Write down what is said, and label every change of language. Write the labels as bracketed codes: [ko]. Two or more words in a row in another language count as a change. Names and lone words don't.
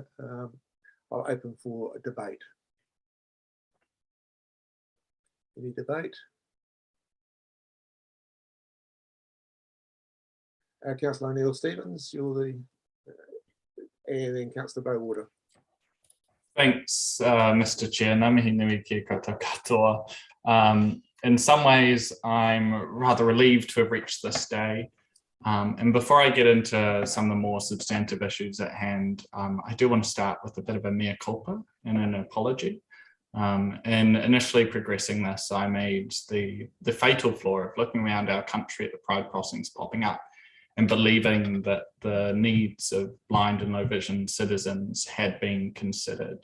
[en] I'll open for a debate. Any debate? Councillor O'Neill Stevens, you're the, and then Councillor Bowater. Thanks, Mr. Chair. [mi] Ngā mihi nui ki koutou katoa. [en] In some ways, I'm rather relieved to have reached this day. And before I get into some of the more substantive issues at hand, I do want to start with a bit of a [la] mea culpa [en] and an apology. In initially progressing this, I made the fatal flaw of looking around our country at the pride crossings popping up and believing that the needs of blind and low vision citizens had been considered.